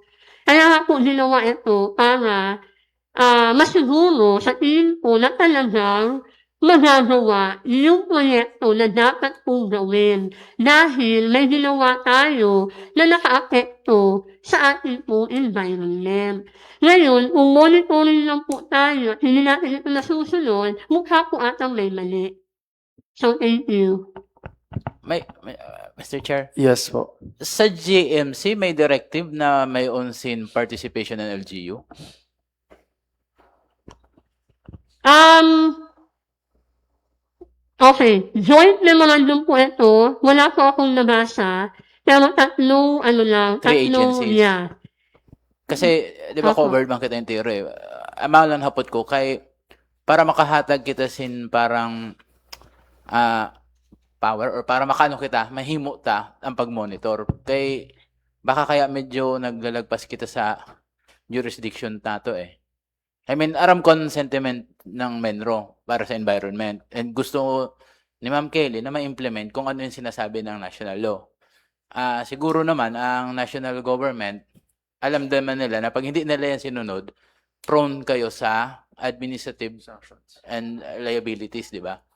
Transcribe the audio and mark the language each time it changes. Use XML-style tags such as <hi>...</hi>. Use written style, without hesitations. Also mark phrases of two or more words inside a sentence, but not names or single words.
<tl>Kaya nga po ginawa ito para masiguro sa tingin ko na talagang magagawa yung proyekto na dapat pong gawin dahil may ginawa tayo na nakaapekto sa ating po environment. Ngayon, kung monitoring lang po tayo at hindi natin ito nasusunod, mukha po atang may mali.</tl> <en>So, thank you.</en> <tl>Mr. Chair, Yes po. sa JMC may directive na may</tl> <en>on-scene participation</en> <tl>ng LGU? Okay.</tl> <en>Joint memorandum</en> <tl>po ito. Wala po akong nabasa. Pero tatlong</tl> <en>Three agencies.</en> <tl>Yeah. Kasi, di ba, Opo.</tl> <bik>covered man kita yung tiro eh. Amalan hapot ko, kay, para makahatag kita parang power or para makano kita, mahimo ta ang pag-monitor. Kay, baka kaya medyo naglalagpas kita sa jurisdiction tato eh.</bik> <en>I mean,</en> <bik>aram kon sentiment ng Menro para sa environment.</bik> <tl>And gusto ni Ma'am Kelly na ma-implement kung ano yung sinasabi ng</tl> <en>national law.</en> <tl>Siguro naman, ang national government, alam naman nila na pag hindi nila yan sinunod, prone kayo sa</tl> <en>administrative and liabilities,</en> <tl>di ba?</tl>